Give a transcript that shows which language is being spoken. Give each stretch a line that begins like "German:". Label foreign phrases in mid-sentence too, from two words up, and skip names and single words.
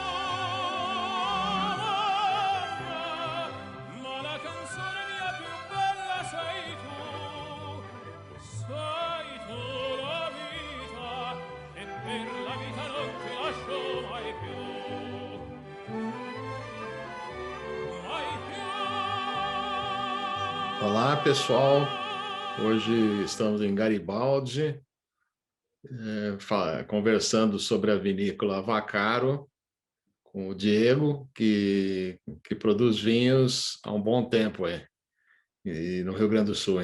Italian: Ma la canzone mia più bella sei tu la vita, e per la vita non ti lascio mai più.
Portuguese: Olá, pessoal. Hoje estamos em Garibaldi, conversando sobre a vinícola Vaccaro, com o Diego, que produz vinhos há um bom tempo aí, e no Rio Grande do Sul.